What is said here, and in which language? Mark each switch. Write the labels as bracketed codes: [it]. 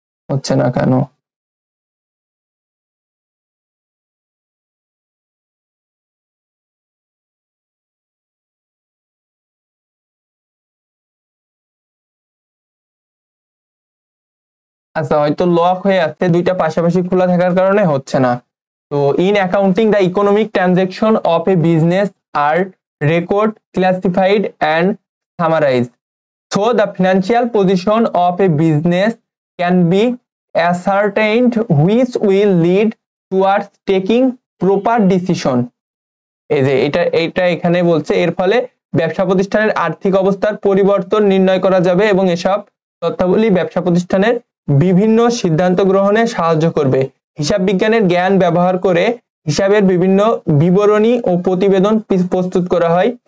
[bn] হচ্ছে না কেন? আচ্ছা, হয়তো লক হয়ে আছে, দুইটা পাশাপাশি খোলা থাকার কারণে হচ্ছে না। [en] তো in accounting the economic transaction of a business are record, classified and summarise, so the financial position of a business can be ascertained, which will lead towards taking proper decision. [bn] এই যে এটা এখানে বলছে, এর ফলে ব্যবসা প্রতিষ্ঠানের আর্থিক অবস্থার পরিবর্তন নির্ণয় করা যাবে এবং এসব তথ্যাবলী ব্যবসা প্রতিষ্ঠানের বিভিন্ন সিদ্ধান্ত গ্রহণে সাহায্য করবে। হিসাব বিজ্ঞানের জ্ঞান ব্যবহার করে হিসাবের বিভিন্ন বিবরণী ও প্রতিবেদন প্রস্তুত করা হয়।